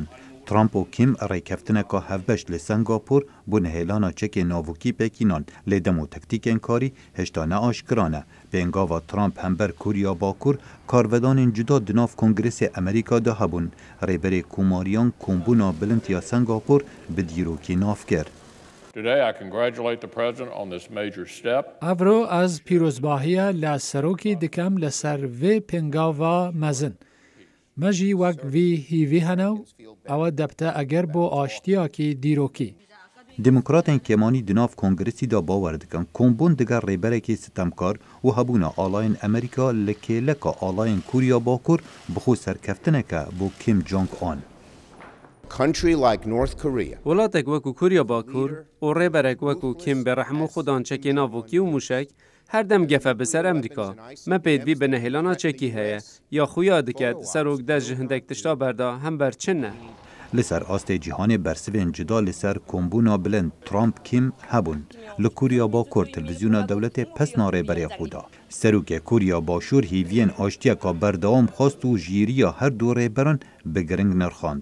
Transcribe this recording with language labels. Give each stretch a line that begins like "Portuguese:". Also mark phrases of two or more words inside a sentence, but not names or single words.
Kurdish: ترامپ و کیم ریکفتنه که هفبشت لسنگاپور بو نهیلانا چک ناووکی پکینان لیدم و تکتیک انکاری هشتانه آشکرانه. به انگاوا ترامپ همبر کوریا باکور کارودان جدا دناف کنگرس امریکا ده هبون ریبر کوماریان کمبونا بلند یا سنگاپور بدیروکی ناف کرد.
English: Today, I congratulate the President on this major step.
Kurdish: افرو از پیروزباهی لسروکی دکم لسر وی پنگاوا مزن. مجی وقت وی هیوی هنو او دبته اگر بو آشتیا کی دیروکی. دموکراتن کمانی دناف کنگرسی دا باور دکن کمبون دگر ریبره که ستمکار و هبونا آلاین امریکا لکه لکا آلاین کوریا باکور بخو سرکفتنه که بو کیم جونگ آن.
English: Country like North Korea.
Kurdish: ولاتک وکو کوریا باکور و ریبرک وکو کیم برحمو خودان چکی ناووکی و موشک هر دم گفه بسر امریکا ما پیدوی به نهیلانا چکی هیا یا خویا دکت سروک ده جهندک تشتا بردا هم بر چنه. لسر آست جهان برسوین جدا لسر کمبونا بلند ترامپ کیم هبون لکوریا باکور تلویزیون دولت پس ناره بری خودا سروک کوریا باشور هیوین آشتیا که بردوام خواست و جیریا هر دو ریبران بگرنگ نرخاند.